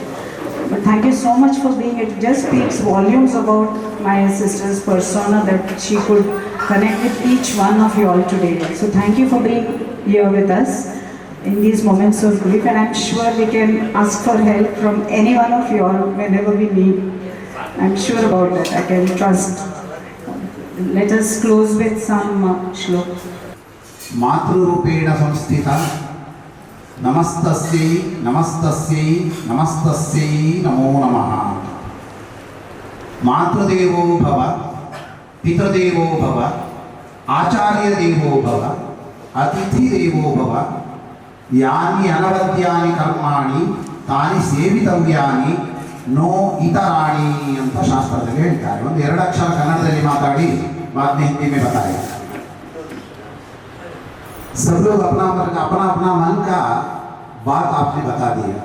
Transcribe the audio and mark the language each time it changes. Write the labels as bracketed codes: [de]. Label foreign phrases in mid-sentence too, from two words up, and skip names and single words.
[en] But thank you so much for being, it just speaks volumes about my sister's persona that she could connect with each one of you all today. So thank you for being here with us in these moments of grief, and I'm sure we can ask for help from any one of you all whenever we need. I'm sure about that, I can trust. Let us close with some shlok. [sa] मातृरूपेण संस्थिता नमस्तस्यै नमस्तस्यै नमस्तस्यै नमो नमः। मातृदेवो भव, पितृदेवो भव, आचार्यदेवो भव, अतिथिदेवो भव। यानि अनवद्यानि कर्माणि तानि ಸೇವಿತವ್ಯಾನಿ ನೋ इतराणि [kn] ಅಂತ ಶಾಸ್ತ್ರದಲ್ಲಿ ಹೇಳ್ತಾರೆ। ಒಂದು 2 ಅಕ್ಷರ ಕನ್ನಡದಲ್ಲಿ ಮಾತಾಡಿ [hi] बाद में हिंदी में बताया। सब लोग अपना अपना मन का बात आपने बता दिया।